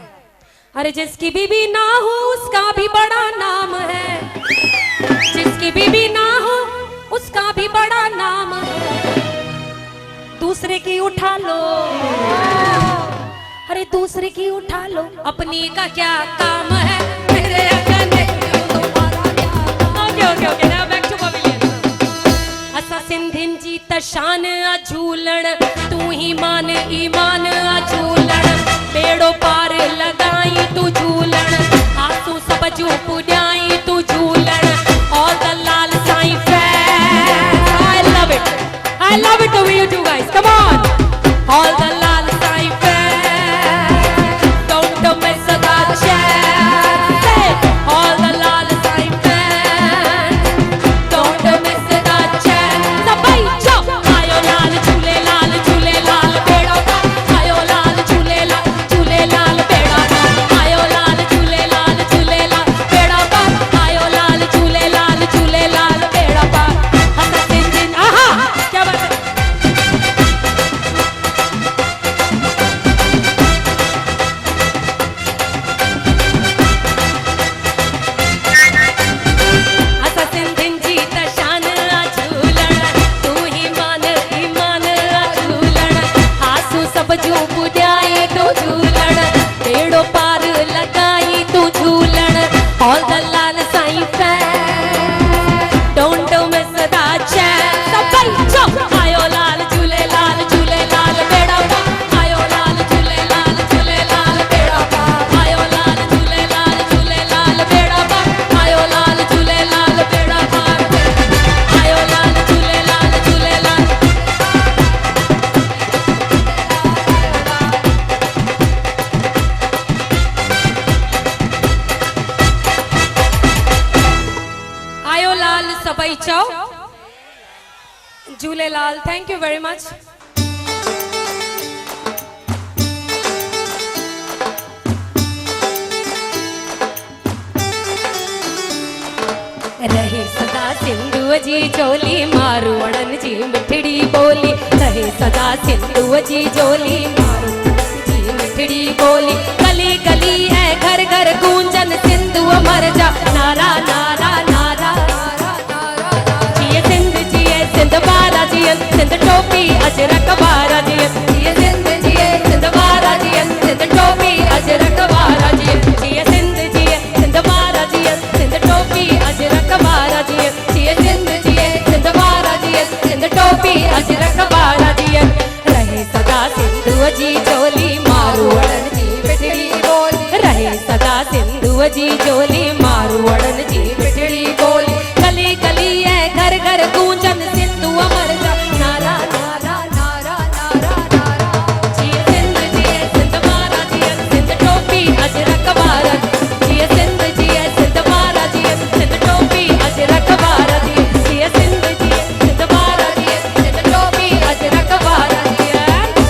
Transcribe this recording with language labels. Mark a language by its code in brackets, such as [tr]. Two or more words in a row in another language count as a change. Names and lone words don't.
[hi] अरे जिसकी बीबी ना हो उसका भी बड़ा नाम है, जिसकी बीबी ना हो उसका भी बड़ा नाम है. दूसरे की उठा लो, अरे दूसरे की उठा लो, अपनी का क्या काम है, मेरे अगने तुम्हारा क्या काम. [en] okay okay okay, now back to pavilion. [sd] असा सिंधिन जी त शान अझूलण, तू ही मान ईमान अझूलण, बेड़ो पार लगाई तू झूलण, आंसू सब जू पुॼाई तू झूलण. [en] All the Lal Sai fans, I love it the way you do guys, come on. All the Lal Sai fans, don't miss the chance. Hey, all the Lal Sai fans, don't miss the chance. [sd] सभई चओ, आयो लाल झूले लाल झूले लाल बेड़ा का, आयो लाल झूले लाल बेड़ा का, आयो लाल झूले लाल बेड़ा का, आयो लाल झूले लाल बेड़ा का. असा सिंधिन, [hi] अहा, क्या बात है? [sd] असा सिंधिन जी त शान अझूलण, तू ही मान ईमान अझूलण, आंसू सब जू पुॼाए तू झूलण, बेड़ो पार लगाई तू झूलण. [en] All the Lal Sai fans, don't miss the chance. [sd] सभई चओ, आयो लाल झूले लाल बेड़ा का, आयो लाल झूले लाल बेड़ा का, आयो लाल झूले लाल बेड़ा का, आयो लाल झूले लाल बेड़ा का, आयो लाल झूले लाल. आयो लाल सबै चौ झूलेलाल. [en] thank you very much. [sd] रहे सदा सिंधु जी चोली, मारवड़न जी मिठड़ी बोली, रहे सदा सिंधु जी चोली, मारवड़न जी मिठड़ी बोली. गली गली है घर घर गूंजन, सिंधु मर जा नारा नारा नारा. जिए सिंध जिए सिंध बारा जियन, सिंध टोपी अजरक बारा जियन, जिए सिंध बारा जियन, सिंध टोपी अजरक बारा जियन, जिए सिंध बारा जियन, सिंध टोपी अजरक बारा जियन, जिए सिंध बारा जियन, सिंध टोपी अजरक बारा जियन. रहे सदा सिंधु जी चोली, मारवड़न जी मिठड़ी बोली, रहे सदा सिंधु जी चोली, मारवड़न जी मिठड़ी बोली. गली गली है घर घर गूंजन, सिंधु अमर जा नारा नारा नारा नारा नारा. जिए सिंध बारा जियन, सिंध टोपी अजरक बारा, जिए सिंध बारा जियन, सिंध टोपी अजरक बारा जियन, जिए सिंध बारा जियन, सिंध टोपी अजरक बारा जियन.